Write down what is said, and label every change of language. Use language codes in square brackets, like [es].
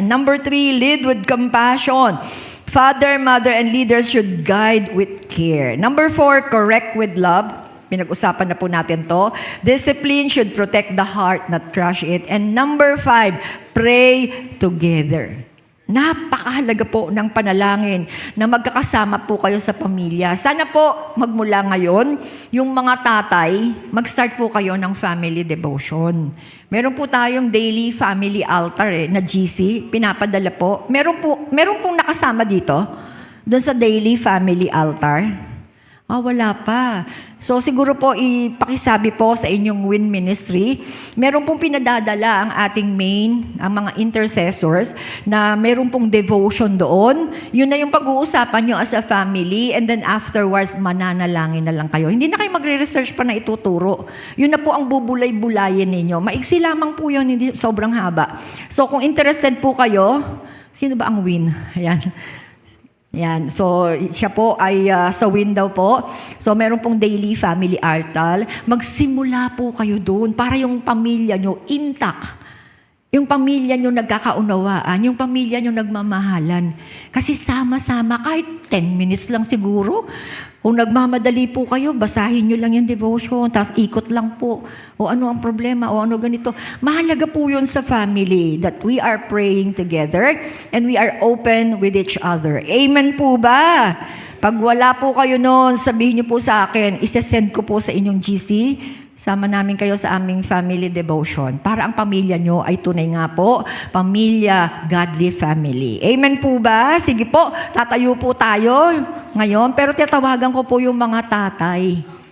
[en] And number 3, lead with compassion. Father, mother, and leaders should guide with care. Number 4, correct with love. [tl] Pinag-usapan na po natin to. [en] Discipline should protect the heart, not crush it. And number 5, pray together. [tl] Napakahalaga po ng panalangin na magkakasama po kayo sa pamilya. Sana po magmula ngayon, yung mga tatay, mag-start po kayo ng family devotion. Meron po tayong daily family altar na GC, pinapadala po. Meron pong nakasama dito, doon sa daily family altar. Wala pa. So siguro po ipakisabi po sa inyong WIN Ministry, meron pong pinadadala ang ating ang mga intercessors na meron pong devotion doon. Yun na yung pag-uusapan nyo [en] as a family [tl] and then afterwards mananalangin na lang kayo. Hindi na kayo magre-research pa na ituturo. Yun na po ang bubulay-bulayin ninyo. Maiksi lamang po yun, hindi sobrang haba. So kung interested po kayo, sino ba ang WIN? Ayan. Yan. So, siya po ay sa window po. So, meron pong daily family altar. Magsimula po kayo doon para yung pamilya nyo intact. Yung pamilya nyo nagkakaunawaan. Yung pamilya nyo nagmamahalan. Kasi sama-sama, kahit 10 minutes lang siguro. Kung nagmamadali po kayo, basahin nyo lang yung devotion, tapos ikot lang po. O ano ang problema, o ano ganito. Mahalaga po yun sa family [en] that we are praying together and we are open with each other. [tl] Amen po ba? Pag wala po kayo noon, sabihin nyo po sa akin, isesend ko po sa inyong GC, sama namin kayo sa aming family devotion para ang pamilya nyo ay tunay nga po, pamilya, godly family. Amen po ba? Sige po, tatayo po tayo ngayon. Pero tatawagan ko po yung mga tatay.